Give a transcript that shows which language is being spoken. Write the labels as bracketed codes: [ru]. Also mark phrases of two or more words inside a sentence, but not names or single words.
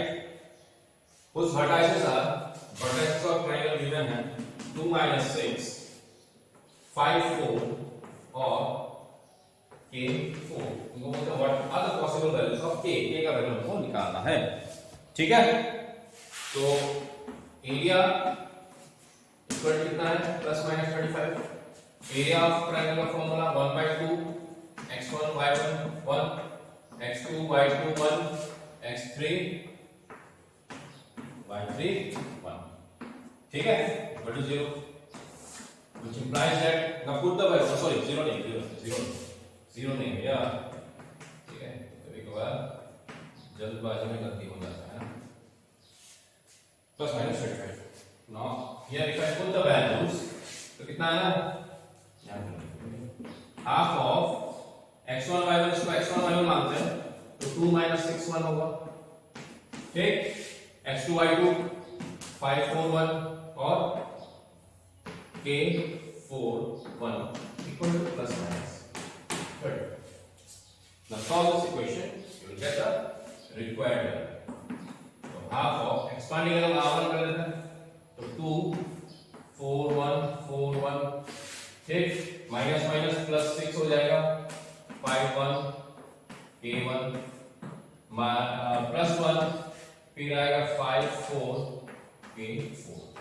[en] उस vertices are, vertices of triangle given है 2 - 6 5 4 और k 4। [hi] इनको बोलते हैं [en] what are the possible values of k [hi] का वैल्यू हमको निकालना है। ठीक है, तो [en] area equal [hi] कितना है, [en] plus minus [hi] 35। [en] area of triangle [hi] का फॉर्मूला 1/2 x1 y1 1 x2 y2 1 x3 y3 1। ठीक है, [en] equal to 0, which implies that now put the value, sorry 0 [hi] नहीं भैया। ठीक है, कभी कभार जल्दबाजी में गलती हो जाता है ना। [en] plus minus 35। now here if I put the values, [hi] तो कितना है ना, [en] half of [hi] x1 y1, इसको x1 y1 मानते हैं तो 2 - 6 1 होगा। [en] ठीक, x2 y2 5 4 1 और k 4 1 equal to plus minus 30। Now solve this equation, you will get the required value। [hi] तो [en] half of expanding [hi] अगर r1 कर लेते हैं तो 2 4 1 4 1, ठीक, [en] minus minus plus [hi] 6 हो जाएगा 5 1 k 1 प्लस 1, फिर आएगा 5 4 k 4।